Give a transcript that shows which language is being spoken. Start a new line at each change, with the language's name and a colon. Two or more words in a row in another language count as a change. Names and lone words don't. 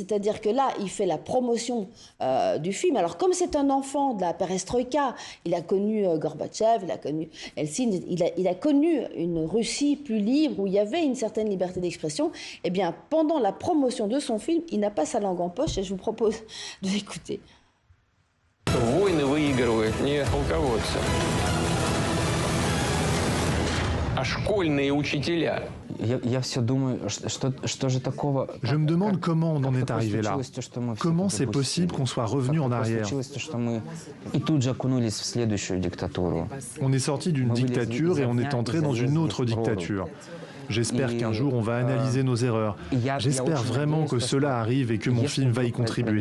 French: C'est-à-dire que là, il fait la promotion du film. Alors, comme c'est un enfant de la perestroïka, il a connu Gorbatchev, il a connu Helsinki, il a connu une Russie plus libre, où il y avait une certaine liberté d'expression. Eh bien, pendant la promotion de son film, il n'a pas sa langue en poche, et je vous propose de l'écouter.
Russian: Войны выигрывают не полководцы, а школьные учителя.
French: Je me demande comment on en est arrivé là. Comment c'est possible qu'on soit revenu en arrière? On est sorti d'une dictature et on est entré dans une autre dictature. J'espère qu'un jour on va analyser nos erreurs. J'espère vraiment que cela arrive et que mon film va y contribuer.